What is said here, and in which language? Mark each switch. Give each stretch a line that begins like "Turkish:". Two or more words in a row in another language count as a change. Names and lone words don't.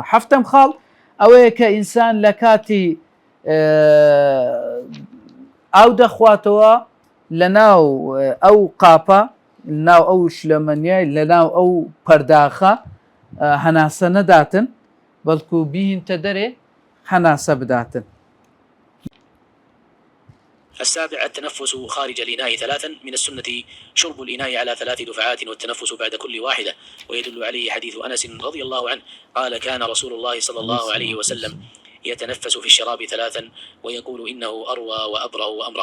Central Kurdish: حەفتەم خاڵ ئەوەیە کە ئینسان لە کاتی ئاو دەخواتەوە لە ناو ئەو قاپە، ناو ئەو شلەمەنیای، لە ناو ئەو پەرداخە هەناسە نەداتن، بەڵکو بیهینتە دەرێ هەناسە بداتن.
Arabic: السابع التنفس خارج الإناء ثلاثا. من السنة شرب الإناء على 3 دفعات والتنفس بعد كل واحدة، ويدل عليه حديث أنس رضي الله عنه قال كان رسول الله صلى الله عليه وسلم يتنفس في الشراب 3 ويقول إنه أروى وأبرأ وأمرأ.